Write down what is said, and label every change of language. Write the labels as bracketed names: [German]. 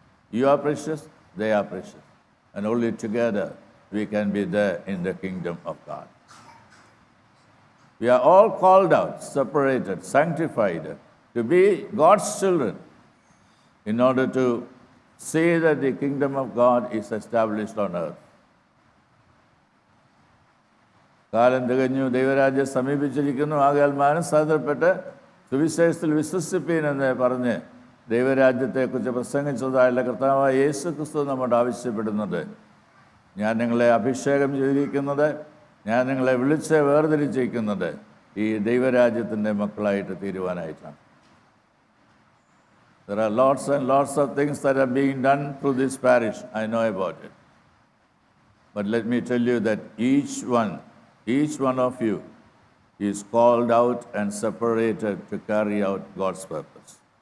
[English] You are precious, they are precious, and only together we can be there in the kingdom of God. We are all called out, separated, sanctified, to be God's children in order to see that the kingdom of God is established on earth. [Malayalam] കാലം തികഞ്ഞു, ദൈവരാജ്യം സമീപിച്ചിരിക്കുന്നു, ആകയാൽ മാനസാന്തരപ്പെട്ട് സുവിശേഷത്തിൽ വിശ്വസിപ്പീൻ എന്ന് പറഞ്ഞ് ദൈവരാജ്യത്തെക്കുറിച്ച് പ്രസംഗിച്ചതായുള്ള കർത്താവായ യേശു ക്രിസ്തു നമ്മോട് ആവശ്യപ്പെടുന്നത്, ഞാൻ നിങ്ങളെ അഭിഷേകം ചെയ്തിരിക്കുന്നത്, ഞാൻ നിങ്ങളെ വിളിച്ച് വേർതിരിച്ചിരിക്കുന്നത് ഈ ദൈവരാജ്യത്തിൻ്റെ മക്കളായിട്ട് തീരുവാനായിട്ടാണ്. [English] There are lots and lots of things that are being done through this parish. I know about it. But let me tell you that each one of you is called out and separated to carry out God's purpose.